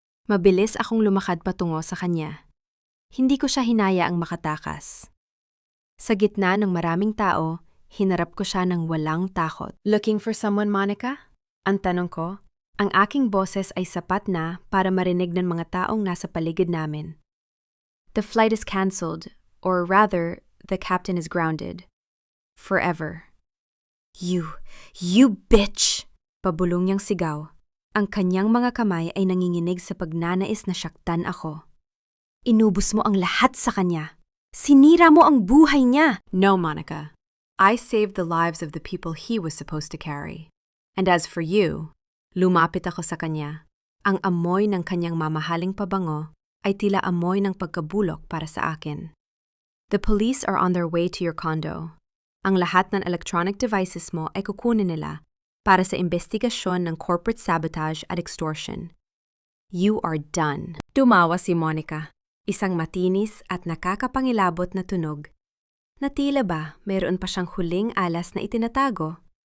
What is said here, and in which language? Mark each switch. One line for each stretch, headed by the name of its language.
Filipino: Mabilis akong lumakad patungo sa kanya. Hindi ko siya hinayaang makatakas. Sa gitna ng maraming tao, hinarap ko siya ng walang takot.
English: Looking for someone, Monica?
Filipino: Ang tanong ko, ang aking boses ay sapat na para marinig ng mga taong nasa paligid namin.
English: The flight is cancelled, or rather, the captain is grounded. Forever. You bitch!
Filipino: Pabulong niyang sigaw. Ang kanyang mga kamay ay nanginginig sa pagnanais na syaktan ako. Inubos mo ang lahat sa kanya. Sinira mo ang buhay niya.
English: No, Monica. I saved the lives of the people he was supposed to carry. And as for you,
Filipino: lumapit ako sa kanya. Ang amoy ng kanyang mamahaling pabango ay tila amoy ng pagkabulok para sa akin.
English: The police are on their way to your condo.
Filipino: Ang lahat ng electronic devices mo ay kukunin nila para sa investigasyon ng corporate sabotage at extortion.
English: You are done.
Filipino: Tumawa si Monica, isang matinis at nakakapangilabot na tunog. Na tila ba mayroon pa siyang huling alas na itinatago?